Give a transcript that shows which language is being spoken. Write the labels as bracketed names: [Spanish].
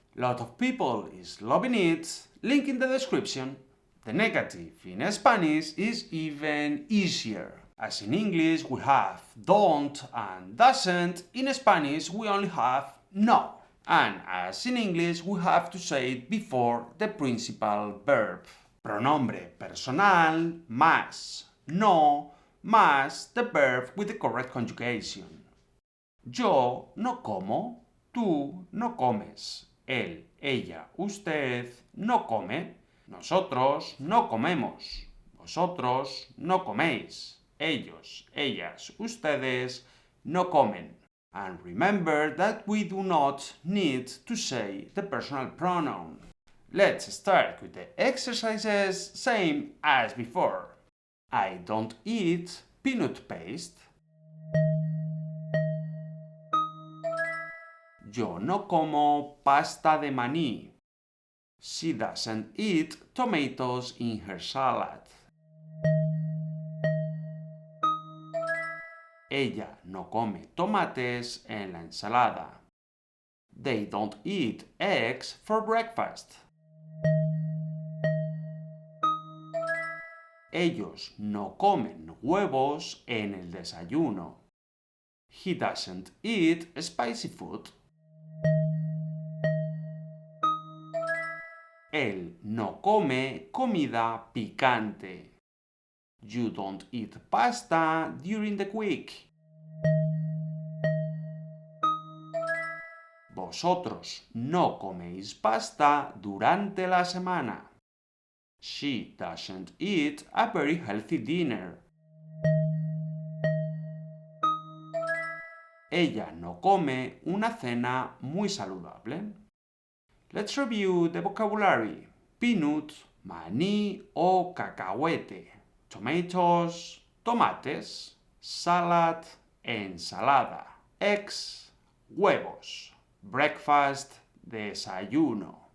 [English] Lot of people is loving it, link in the description. The negative in Spanish is even easier. As in English we have don't and doesn't, in Spanish we only have no. And as in English we have to say it before the principal verb. [Spanish] Pronombre personal más no más [English] the verb with the correct conjugation. [Spanish] Yo no como, tú no comes, él, ella, usted no come, nosotros no comemos, vosotros no coméis, ellos, ellas, ustedes no comen. [English] And remember that we do not need to say the personal pronoun. Let's start with the exercises, same as before. I don't eat peanut paste. [Spanish] Yo no como pasta de maní. [English] She doesn't eat tomatoes in her salad. [Spanish] Ella no come tomates en la ensalada. [English] They don't eat eggs for breakfast. [Spanish] Ellos no comen huevos en el desayuno. [English] He doesn't eat spicy food. [Spanish] Él no come comida picante. [English] You don't eat pasta during the week. [Spanish] Vosotros no coméis pasta durante la semana. [English] She doesn't eat a very healthy dinner. [Spanish] Ella no come una cena muy saludable. [English] Let's review the vocabulary. [Spanish] Peanut, maní o cacahuete. Tomatoes, tomates. Salad, ensalada. Eggs, huevos. Breakfast, desayuno.